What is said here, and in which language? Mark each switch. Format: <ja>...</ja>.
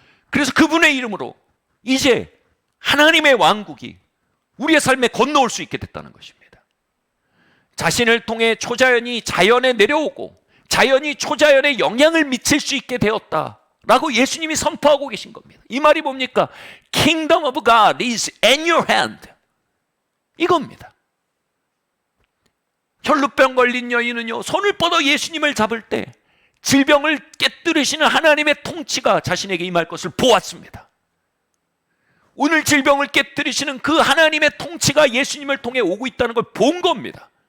<ko>그래서 그분의 이름으로 이제 하나님의 왕국이 우리의 삶에 건너올 수 있게 됐다는 것입니다. 자신을 통해 초자연이 자연에 내려오고 자연이 초자연에 영향을 미칠 수 있게 되었다라고 예수님이 선포하고 계신 겁니다. 이 말이 뭡니까?</ko> <en>Kingdom of God is in your hand.</en> <ko>이겁니다. 혈루병 걸린 여인은요, 손을 뻗어 예수님을 잡을 때 질병을 깨뜨리시는 하나님의 통치가 자신에게 임할 것을 보았습니다. 오늘 질병을 깨뜨리시는 그 하나님의 통치가 예수님을 통해 오고 있다는 걸 본 겁니다.</ko>